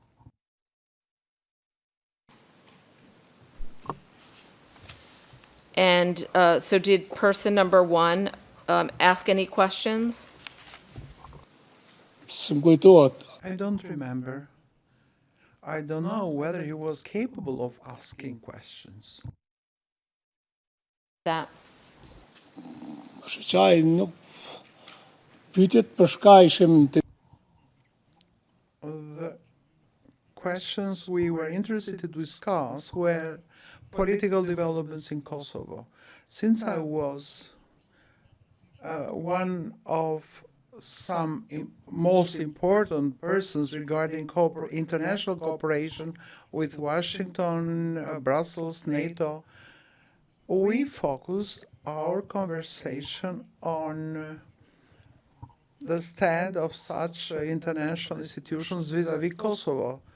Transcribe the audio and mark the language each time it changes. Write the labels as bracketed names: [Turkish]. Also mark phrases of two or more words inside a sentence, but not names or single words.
[English] And so did person number one ask any questions? I don't remember. I don't know whether he was capable of asking questions. That. [Albanian] Qaj nuk pyetjet për shka ishim të [English] The questions we were interested to discuss were political developments in Kosovo. Since I was one of some most important persons regarding international cooperation with Washington, Brussels, NATO, we focused our conversation on the stand of such international institutions vis-à-vis Kosovo.